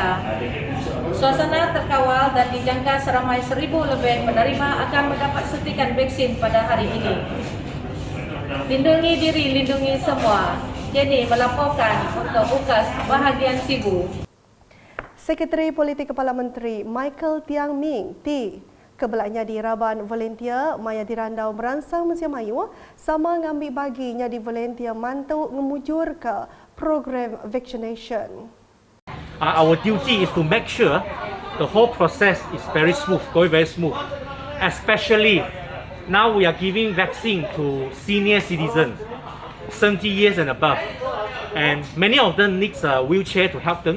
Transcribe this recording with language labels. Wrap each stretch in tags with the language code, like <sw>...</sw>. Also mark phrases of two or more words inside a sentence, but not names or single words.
<ms>Suasana terkawal dan dijangka seramai 1,000 lebih penerima akan mendapat suntikan vaksin pada hari ini. Lindungi diri, lindungi semua. Jenny melaporkan untuk UKAS bahagian Sibu.</ms> <iba>Sekretari Politik Kepala Menteri Michael Tiang Ming T kebelaknya di Raban volunteer Maya Dirandau meransang Malaysia Melayu sama ngambil baginya di volunteer mantau ngemujur ke</iba> <en>program vaccination. Our duty is to make sure the whole process is very smooth, going very smooth. Especially now we are giving vaccine to senior citizens, 70 years and above. And many of them need a wheelchair to help them.</en>